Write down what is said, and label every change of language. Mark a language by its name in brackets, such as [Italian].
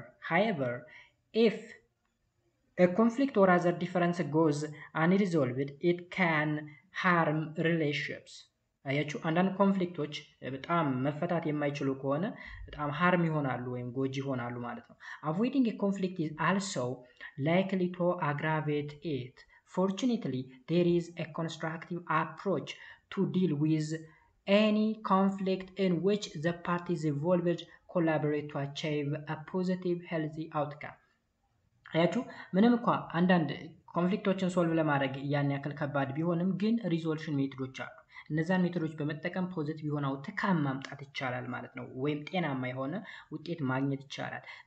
[English] however if a conflict or other difference goes unresolved it can harm relationships። [Amharic] አያችሁ አንዳንድ ኮንፍሊክቶች በጣም መፈታት የማይችሉ ከሆነ በጣም ሃርም ይሆናሉ ወይም ጎጂ ይሆናሉ ማለት ነው። [English] avoiding a conflict is also likely to aggravate it. Fortunately, there is a constructive approach to deal with any conflict in which the parties involved collaborate to achieve a positive, healthy outcome. [Amharic] አያችሁ ምንም እንኳ አንዳንድ ኮንፍሊክቶችን ሶልቭ ለማድረግ ያን ያክል ከባድ ቢሆንም ግን ሪዞሉሽን ሜቶዶች አሉ። እነዛን ሜቶዶች በመጠቀም ፖዚቲቭ የሆነ አውትካም ማምጣት ይቻላል ማለት ነው፣ ወይም ጤናማ የሆነ ውጤት ማግኘት ይቻላል።